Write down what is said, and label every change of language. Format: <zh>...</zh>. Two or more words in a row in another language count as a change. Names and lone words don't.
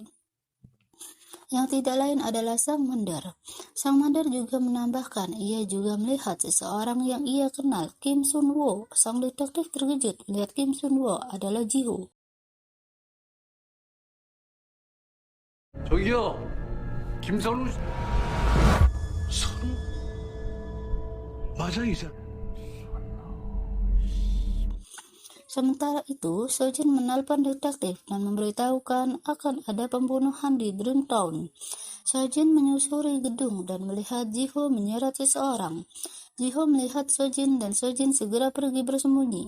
<id>Yang tidak lain adalah Sang Mandar. Sang Mandar juga menambahkan ia juga melihat seseorang yang ia kenal, Kim Sun-woo. Sang detektif terkejut melihat Kim Sun-woo adalah Jiho.</id> <ko>저기요, 김선우 선우 맞아 이 사람.</ko> <id>Sementara itu, Sojin menelpon detektif dan memberitahukan akan ada pembunuhan di Dreamtown. Sojin menyusuri gedung dan melihat Jiho menyeret seseorang. Jiho melihat Sojin dan Sojin segera pergi bersembunyi.</id>